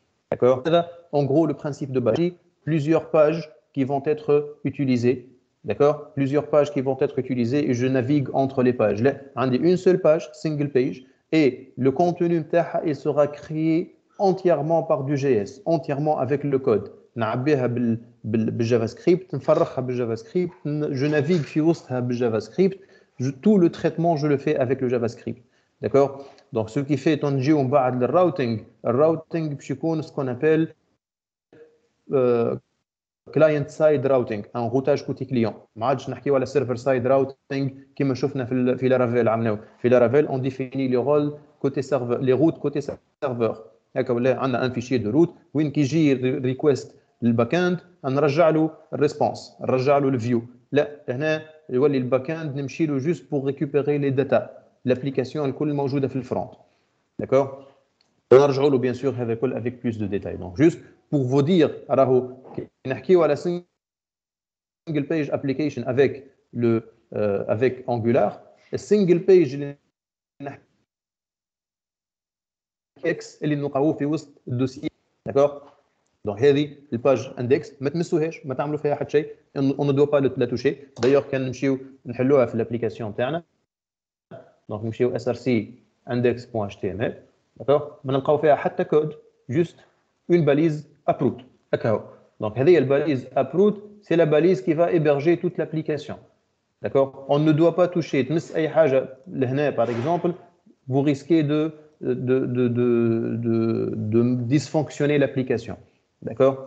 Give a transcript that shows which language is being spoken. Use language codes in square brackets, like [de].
[fr] D'accord? En gros, le principe de base, plusieurs pages qui vont être utilisées. D'accord? Plusieurs pages qui vont être utilisées et je navigue entre les pages. Là, on dit une seule page, single page, et le contenu il sera créé entièrement par du JS, entièrement avec le code. [ar] نعبيها بالجافا-سكريبت, نفرغها بالجافا-سكريبت, [fr] je navigue [ar] في وسطها بالجافا-سكريبت. [fr] Tout le traitement, je le fais avec le JavaScript. D'accord? Donc, ce qui fait qu'on dit on va le routing. Le routing, c'est ce qu'on appelle client-side routing, un routage côté client. [ar] ما عادش نحكيو على server-side routing كما شفنا في Laravel عملناه. [fr] في Laravel, on définit les rôles côté serveur, les routes côté serveur. [ar] هكا ولا عندنا [fr] un fichier de route [ar] وين كي يجي request للباك-end نرجع له الريسبونس, نرجع له الفيو. لا هنا يولي الباك-end نمشي له [fr] juste pour récupérer les data. [ar] L'application الكل موجوده في الفرونت. [fr] D'accord? [ar] ونرجعوا له [fr] bien sûr [ar] هذا الكل [fr] avec plus de détails. Donc juste pour vous dire [ar] راهو نحكيو على single page application [fr] avec le avec [ar] Angular, single page اللي نحكي اكس اللي نلقاوه في وسط الدوسيي. [fr] D'accord? [ar] Donc هذه الباج اندكس ما تمسوهاش, ما تعملوا فيها حتى شيء, [fr] on ne doit pas la toucher. [ar] D'ailleurs كان نمشيو نحلوها في الابليكاسيون تاعنا. [fr] Donc [ar] نمشيو [fr] src index.html, d'accord? [ar] ما نلقاو فيها حتى كود, [fr] juste une balise uproot. [ar] هكا. [fr] Donc [ar] هذه الباليز [fr] uproot, c'est la balise qui va héberger toute l'application. D'accord? On ne doit pas toucher [ar] تمس اي حاجه لهنا [fr] par exemple, vous risquez de dysfonctionner l'application. D'accord?